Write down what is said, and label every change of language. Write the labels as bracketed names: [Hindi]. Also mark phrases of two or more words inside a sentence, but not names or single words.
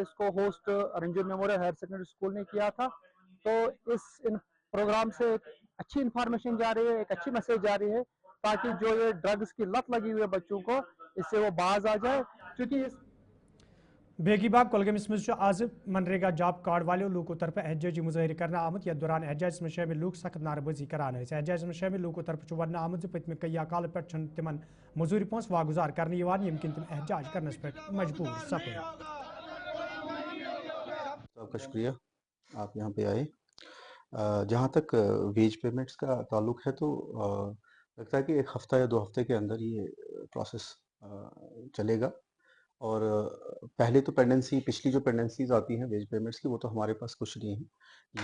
[Hindi] इसको होस्ट रंजूर मेमोरियल हायर सेकेंडरी स्कूल ने किया था। तो इस प्रोग्राम से एक अच्छी इंफॉर्मेशन जा रही है, एक अच्छी मैसेज जा रही है, ताकि जो ये ड्रग्स की लत लगी हुई है बच्चों को, इससे वो बाज आ जाए। क्योंकि [Kashmiri] बेगीबाग कोलगमिस में आज मनरेगा [English] job card [Kashmiri] वाले लोगों तरफ एहजाजी मुजाहिर करना आमद या दौरान एहजाज में शामिल लोग सख्त नारबाजी करान। एहजाज में शामिल लोगों तरफ वन आमद पतम कई काल पे तिमन मजूरी पोस वागुजार करने यमकिन तिम एहजाज करने पे मजबूर सपे। [Hindi] आपका शुक्रिया, आप यहाँ पे आए। जहाँ तक [English] wage payments [Hindi] का ताल्लुक है तो लगता है कि एक हफ्ता या 2 हफ्ते के अंदर ये प्रोसेस चलेगा। और पहले तो पिछली जो पेंडेंसीज आती हैं [English] wage payments [Hindi] की, वो तो हमारे पास कुछ नहीं है।